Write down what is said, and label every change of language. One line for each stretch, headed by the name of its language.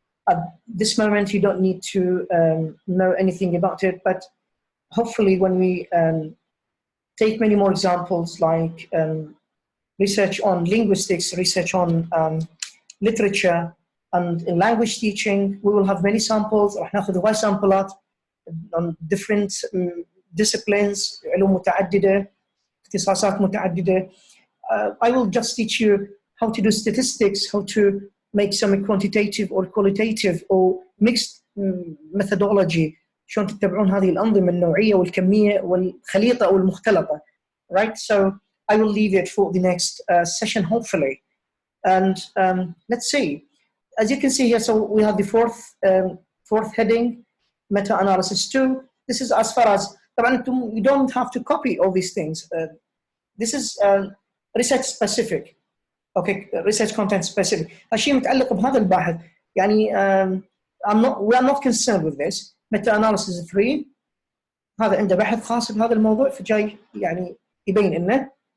English: At this moment, you don't need to know anything about it, but hopefully when we take many more examples like research on linguistics, research on literature, and in language teaching, we will have many samples.
Arabic: راح ناخذ هواي سامبلات
English: on different disciplines,
Arabic: علوم متعددة, اختصاصات متعددة.
English: I will just teach you how to do statistics, how to make some quantitative or qualitative or mixed methodology.
Arabic: شلون تتبعون هذه الأنظمة النوعية والكمية والخليطة أو المختلطة.
English: Right? So I will leave it for the next session, hopefully. And let's see. As you can see here, so we have the fourth heading, meta-analysis 2. This is as far as, you don't have to copy all these things. This is research specific. Okay, research content specific.
Arabic: هالشيء متعلق بهذا الباحث. يعني
English: we are not concerned with this.
Arabic: Meta-analysis 3 هذا عنده بحث خاص بهذا الموضوع فجاي يعني يبين إنه.